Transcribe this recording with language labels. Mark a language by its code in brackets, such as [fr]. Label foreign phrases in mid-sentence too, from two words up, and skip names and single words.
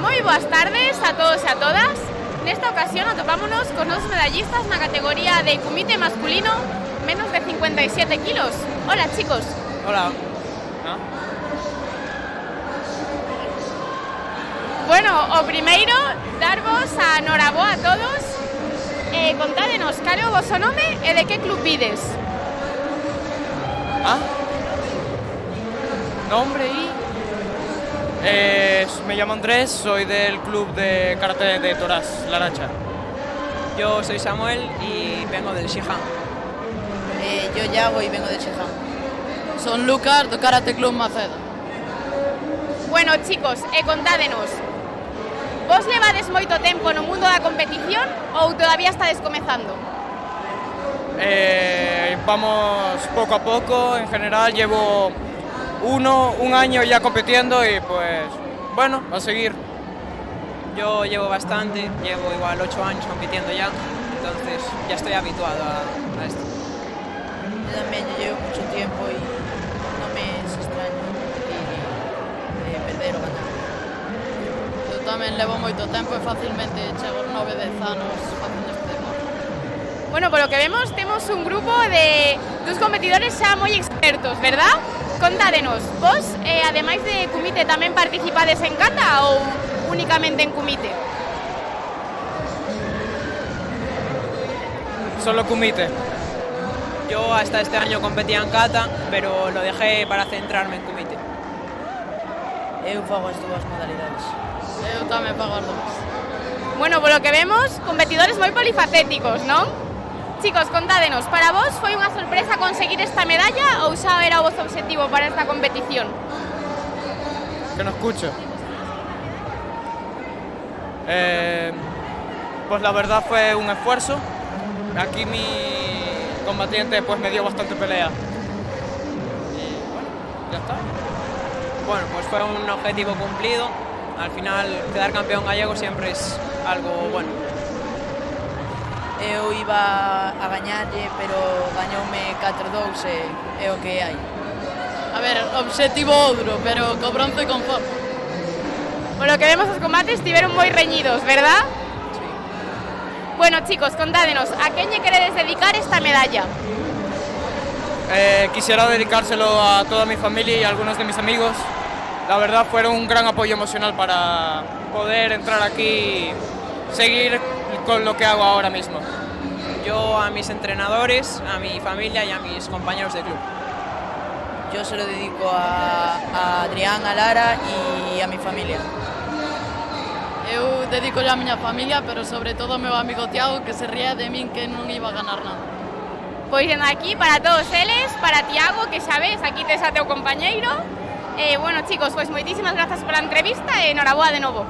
[gl] boas tardes a todos e a todas. Nesta ocasión atopámonos con dos medallistas na categoría de kumite masculino menos de 57 kilos. [es] Hola, chicos. Hola. [gl] Bueno, o primeiro, darvos a noraboa a todos. Contádenos cal é o voso nome e de que club vides. [es] Nombre y... me llamo Andrés, soy del club de karate de Torás, La Aracha. Yo soy Samuel y vengo del Shihan. Yo Yago y vengo del Shihan. [gl] Son Lucas do Karate Club Macedo. Bueno, chicos, contádenos. Vos levades moito tempo no mundo da competición ou todavía estades comezando? [es] Vamos poco a poco, en general llevo un año ya compitiendo y pues bueno, a seguir. Yo llevo bastante, llevo igual 8 años compitiendo ya, entonces ya estoy habituado a esto. Yo también, yo llevo mucho tiempo y no me es extraño competir y perder o ganar. [gl] Eu tamén levo moito tempo e facilmente chego aos 9-10 anos facendo este deporte. Bueno, [es] por lo que vemos, [gl] temos un grupo de dos competidores xa moi expertos, verdad? Contádenos, vos, ademais de kumite, tamén participades en kata ou únicamente en kumite? [es] Solo kumite. Yo hasta este año competía en kata, pero lo dejé para centrarme en kumite. [gl] Eu fago as dúas modalidades. Eu tamén fago as dúas. [es] Bueno, por lo que vemos, [gl] competidores moi polifacéticos, non? Chicos, contádenos, para vos foi unha sorpresa conseguir esta medalla ou xa era o vosso objetivo para esta competición? [es] Que no escucho. Pues la verdad fue un esfuerzo. Aquí mi combatiente pues me dio bastante pelea. Y bueno, ya está. Bueno, pues fue un objetivo cumplido. Al final, quedar campeón gallego siempre es algo bueno. [gl] Eu iba a gañarlle, pero gañoume 4-2 e o que hai. A ver, objetivo outro, pero co bronce conforme. [es] Por lo que vemos, [gl] os combates estiveron moi reñidos, verdad? [es] Sí. [gl] Bueno, chicos, contádenos, a quen lle queredes dedicar esta medalla? [es] Quisiera dedicárselo a toda mi familia y a algunos de mis amigos. La verdad fueron un gran apoyo emocional para poder entrar aquí y seguir con lo que hago ahora mismo. Yo a mis entrenadores, a mi familia y a mis compañeros de club. Yo se lo dedico a Adrián, a Lara y a mi familia. [gl] Eu dedico a miña familia, pero sobre todo ao meu amigo Tiago, que se ría de min que non iba a ganar nada. Pois dende aquí, para todos eles, para Tiago, que sabes, aquí tes a teu compañeiro. Bueno, chicos, pues moitísimas grazas pola entrevista e noraboa de novo.